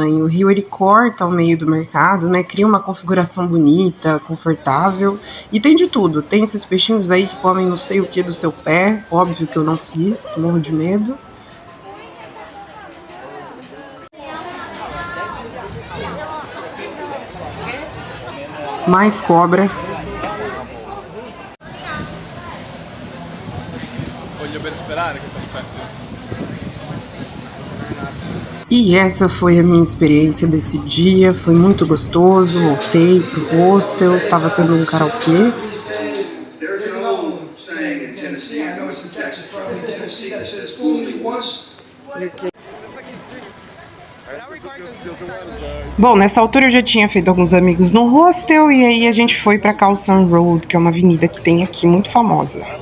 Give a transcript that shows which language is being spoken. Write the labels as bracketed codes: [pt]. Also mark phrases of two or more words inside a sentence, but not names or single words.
[pt] O rio ele corta ao meio do mercado, né? Cria uma configuração bonita, confortável. E tem de tudo. Tem esses peixinhos aí que comem não sei o que do seu pé. Óbvio que eu não fiz, morro de medo. Mais cobra. [it] Voglio ben sperare che ci aspetti. [pt] E essa foi a minha experiência desse dia, foi muito gostoso, voltei pro hostel, tava tendo um karaokê. Bom, nessa altura eu já tinha feito alguns amigos no hostel e aí a gente foi pra Khao San Road, que é uma avenida que tem aqui, muito famosa.